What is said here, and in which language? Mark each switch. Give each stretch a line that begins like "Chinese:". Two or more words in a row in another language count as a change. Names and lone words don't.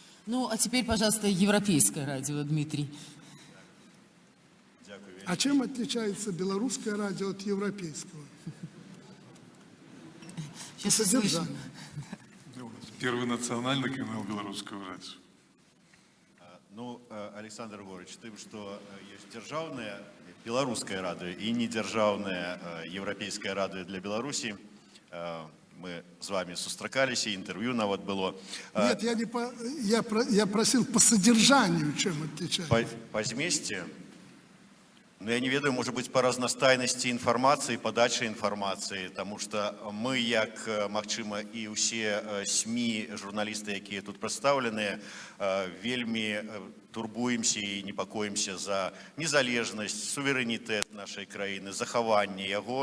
Russian: Ну, а теперь, пожалуйста, Европейское радио, Дмитрий. А чем отличается белорусское радио от европейского? Сейчас По услышим. содержанию. Первый национальный канал белорусского радио.
Belarusian: Ну, Александр Григорьевич, тым, што ёсць дзяржаўнае беларускае радыё і недзяржаўнае еўрапейскае радыё для Беларусі.
Russian: Мы с вами
Belarusian: сустракаліся, интервью нават было.
Russian: Нет, я просил по содержанию, чем отличается.
Belarusian: По змесце, ну, я не ведаю,
Russian: может быть,
Belarusian: по разнастайнасці інфармацыі, падачы інфармацыі, тому что мы, як, магчыма, і ўсе СМИ, журналісты, якія тут прадстаўленыя, вельмі турбуемся і непакоімся за незалежнасць, суверэнітэт нашай краіны, захаванне яго.